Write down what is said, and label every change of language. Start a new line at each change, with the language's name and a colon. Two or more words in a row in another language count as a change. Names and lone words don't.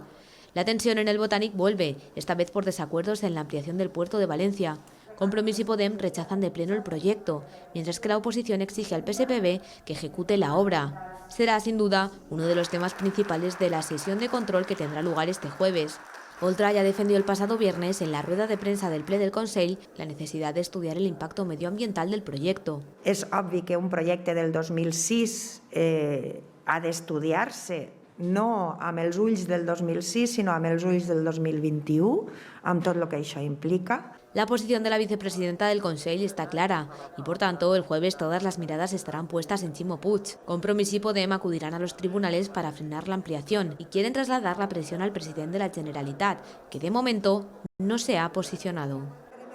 Spanish: La tensión en el Botànic vuelve, esta vez por desacuerdos en la ampliación del puerto de Valencia. Compromís y Podem rechazan de pleno el proyecto, mientras que la oposición exige al PSPB que ejecute la obra. Será, sin duda, uno de los temas principales de la sesión de control que tendrá lugar este jueves. Oltra ya defendió el pasado viernes en la rueda de prensa del ple del Consell la necesidad de estudiar el impacto medioambiental del proyecto.
Catalan: És obvi que un projecte del 2006 ha d'estudiar-se no amb els ulls del 2006, sinó amb els ulls del 2021, amb tot el que això implica.
Spanish: La posición de la vicepresidenta del Consell está clara y, por tanto, el jueves todas las miradas estarán puestas en Ximo Puig. Compromís y Podem acudirán a los tribunales para frenar la ampliación y quieren trasladar la presión al presidente de la Generalitat, que de momento no se ha posicionado.